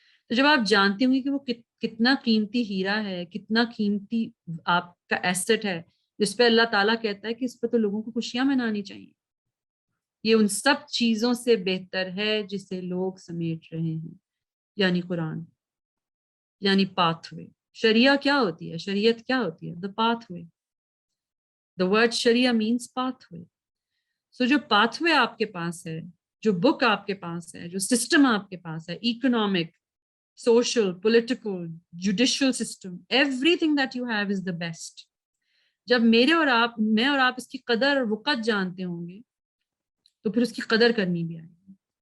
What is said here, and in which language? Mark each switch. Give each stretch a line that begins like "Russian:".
Urdu: تو جب آپ جانتے ہوں گے کہ وہ کتنا قیمتی ہیرا ہے، کتنا قیمتی آپ کا ایسٹ ہے، جس پہ اللہ تعالیٰ کہتا ہے کہ اس پہ تو لوگوں کو خوشیاں منانی چاہیے، یہ ان سب چیزوں سے بہتر ہے جسے لوگ سمیٹ رہے ہیں، یعنی قرآن، یعنی پاتھ وے. شریعہ کیا ہوتی ہے؟ شریعت کیا ہوتی ہے؟
English: The path way. The word شریعہ means path way.
Urdu: سو جو پاتھ وے آپ کے پاس ہے، جو بک آپ کے پاس ہے، جو سسٹم آپ کے پاس ہے، economic, social, political, judicial system,
English: Everything that you have is the best.
Urdu: جب میں اور آپ اس کی قدر اور وقت جانتے ہوں گے تو پھر اس کی قدر کرنی بھی آئے گی.